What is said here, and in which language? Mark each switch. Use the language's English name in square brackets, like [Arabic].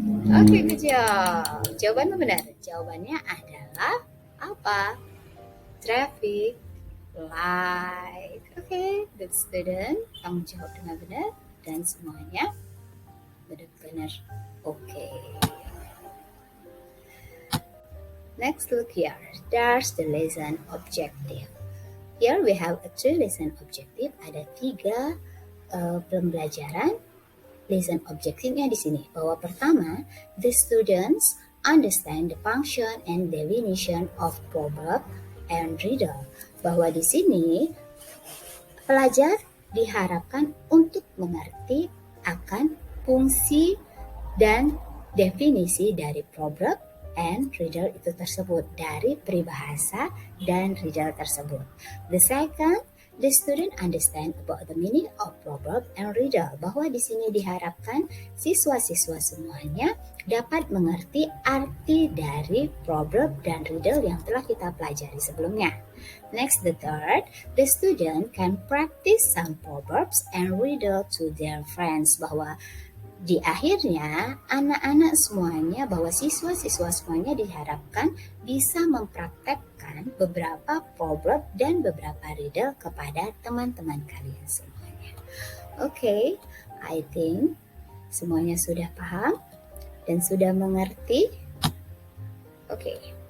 [Indonesian] Okay, [English] good job. [Indonesian] Jawabannya benar. Jawabannya adalah apa? [English] Traffic light. Okay, good student. [Indonesian] Kamu jawab dengan benar dan semuanya benar-benar okay. [English] Next, look here. There's the lesson objective. Here we have a 3 lesson objective. [Indonesian] Ada 3 pembelajaran. Lesson objektifnya di sini. Bahwa pertama, [English] the students understand the function and definition of proverb and riddle. [Indonesian] Bahwa di sini pelajar diharapkan untuk mengerti akan fungsi dan definisi dari proverb and riddle itu tersebut, dari peribahasa dan riddle tersebut. [English] The second, the student understand about the meaning of proverb and riddle. [Indonesian] Bahwa di sini diharapkan siswa-siswa semuanya dapat mengerti arti dari proverb dan riddle yang telah kita pelajari sebelumnya. [English] Next, the third, the student can practice some proverbs and riddle to their friends. [Indonesian] Bahwa di akhirnya, anak-anak semuanya, bahwa siswa-siswa semuanya diharapkan bisa mempraktekkan beberapa proverb dan beberapa riddle kepada teman-teman kalian semuanya. Okay, [English] I think [Indonesian] semuanya sudah paham dan sudah mengerti. Okay.